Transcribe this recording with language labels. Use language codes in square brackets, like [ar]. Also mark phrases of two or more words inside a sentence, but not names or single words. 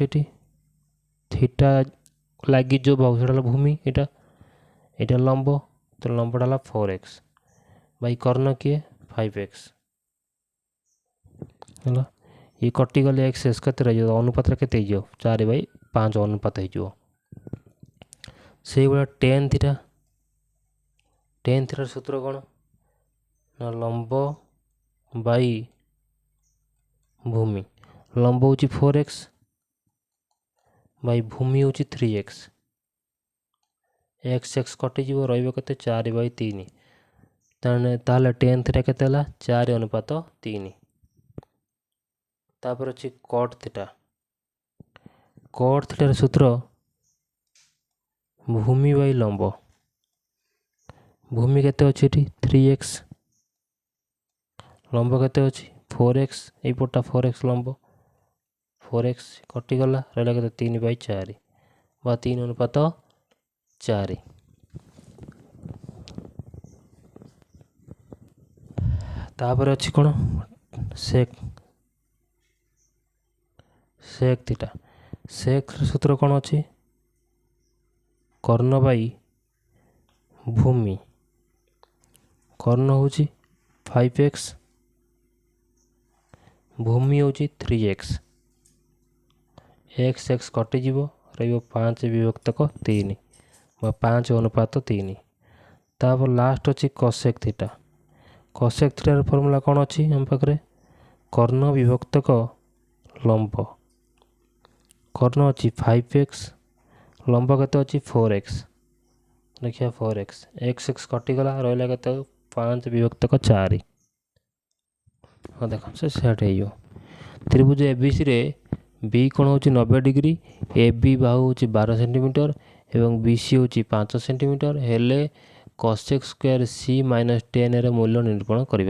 [or] ଏଠି θ ଲାଗି ଯେଉଁ ବାହୁ ସେଇଟା ହେଲା ଭୂମି, ଏଇଟା ଲମ୍ବ। ତେଣୁ ଲମ୍ବଟା ହେଲା 4x ବାଇ କର୍ଣ୍ଣ କିଏ? 5x ହେଲା। ଇଏ କଟିଗଲେ x କେତେ ରହିଯିବ? ଅନୁପାତରେ କେତେ ହେଇଯିବ? 4/5 ଅନୁପାତ ହେଇଯିବ। ସେଇଭଳିଆ tan θ। tan θର ସୂତ୍ର କ'ଣ? ନା ଲମ୍ବ ବାଇ ଭୂମି। ଲମ୍ବ ହେଉଛି 4x ବାଇ ଭୂମି ହେଉଛି 3x। x कटिଯିବ ରହିବ କେତେ 4/3 ତାହେଲେ tan θ କେତେ ହେଲା 4:3। ତାପରେ ଅଛି cot θ। cot θ ର ସୂତ୍ର ଭୂମି ବାଇ ଲମ୍ବ। ଭୂମି କେତେ ଅଛି ଏଠି 3x, ଲମ୍ବ କେତେ ଅଛି 4x, ଏଇପଟଟା 4x ଲମ୍ବ, 4x କଟିଗଲା ରହିଲା କେତେ 3/4 ବା 3:4। ତାପରେ ଅଛି କ'ଣ sec θ। sec ର ସୂତ୍ର କ'ଣ ଅଛି କର୍ଣ୍ଣ ବାଇ ଭୂମି। କର୍ଣ୍ଣ ହେଉଛି 5x, ଭୂମି ହେଉଛି 3x। x କଟିଯିବ ରହିବ 5/3 ବା 5:3। ତାପରେ ଲାଷ୍ଟ ଅଛି cosec θ। cosec θ ର ଫର୍ମୁଲା କ'ଣ ଅଛି ଆମ ପାଖରେ କର୍ଣ୍ଣ ବିଭକ୍ତକ ଲମ୍ବ। କର୍ଣ୍ଣ ଅଛି 5x, ଲମ୍ବ କେତେ ଅଛି 4x, ଦେଖିବା 4x, x କଟିଗଲା ରହିଲା କେତେ 5/4। ହଁ ଦେଖ ସେ ସେଟ୍ ହେଇଯିବ। ତ୍ରିଭୁଜ ABCରେ ବି କ'ଣ ହେଉଛି 90 ଡିଗ୍ରୀ, AB ବାହୁ ହେଉଛି 12 ସେଣ୍ଟିମିଟର ଏବଂ BC ହେଉଛି 5 ସେଣ୍ଟିମିଟର ହେଲେ [en] cosec square C [or] - tan ର ମୂଲ୍ୟ ନିରୂପଣ କରିବା।